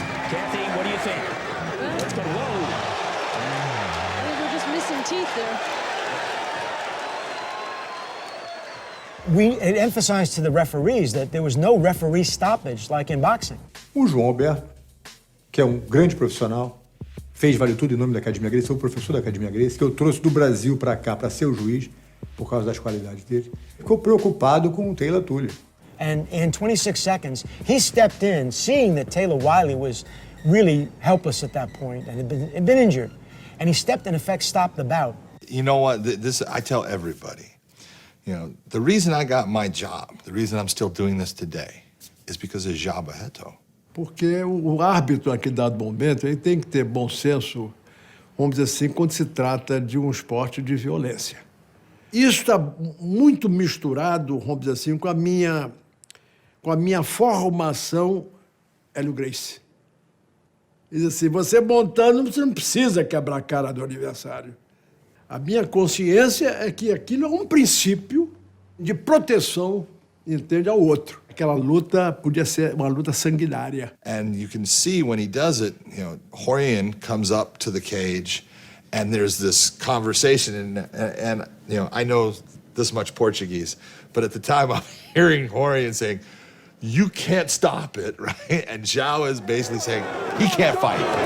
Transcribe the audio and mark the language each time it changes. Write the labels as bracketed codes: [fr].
[en] Kathy, what do you think? Let's go. Whoa. I think we're just missing teeth there. It emphasized to the referees that there was no referee stoppage like in boxing. [pt] O João Alberto, que é grande profissional, fez vale tudo em nome da Academia Gracie, foi o professor da Academia Gracie, que eu trouxe do Brasil para cá para ser o juiz, por causa das qualidades dele. Ficou preocupado com o Taylor Tully. [en] And in 26 seconds, he stepped in, seeing that Taylor Wiley was really helpless at that point and had been injured. And he stepped, in effect, stopped the bout. You know what? This I tell everybody. You know, the reason I got my job, the reason I'm still doing this today, is because of João Barreto. [pt] Porque o árbitro, naquele dado momento, ele tem que ter bom senso, vamos dizer assim, quando se trata de um esporte de violência. Isso está muito misturado, vamos dizer assim, com a minha formação, Hélio Gracie. Diz assim, você montando, você não precisa quebrar a cara do adversário. A minha consciência é que aquilo é um princípio de proteção, entende, ao outro. Aquela luta podia ser uma luta sanguinária. [en] And you can see when he does it, you know, Rorion comes up to the cage and there's this conversation and you know, I know this much Portuguese, but at the time I'm hearing Rorion saying, "You can't stop it," right? And João is basically saying, he can't fight.